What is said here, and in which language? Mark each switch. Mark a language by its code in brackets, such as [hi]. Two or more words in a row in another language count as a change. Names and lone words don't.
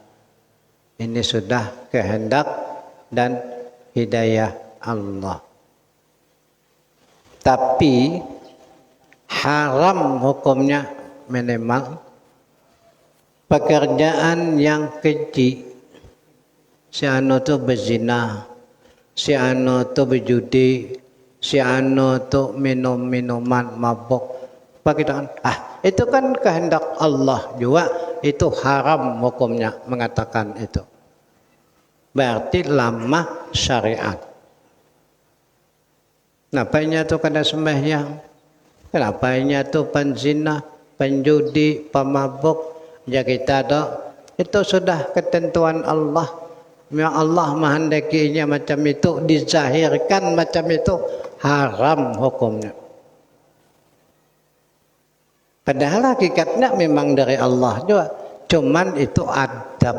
[id] Ini sudah kehendak dan hidayah Allah. Tapi haram hukumnya minimal pekerjaan yang keji. Si anu tu berzina, si anu tu berjudi, si anu tu minum minuman mabuk. Kita itu kan kehendak Allah juga, itu haram hukumnya mengatakan itu. [bjn] Berarti lamah syariat. Kenapanya tu kada sembahyang? Kenapanya tu penzina, penjudi, pemabuk? [id] Ya kita dah itu sudah ketentuan Allah. Yang Allah menghendakinya macam itu, dizahirkan macam itu, haram hukumnya. Padahal hakikatnya memang dari Allah juga, cuman itu adab.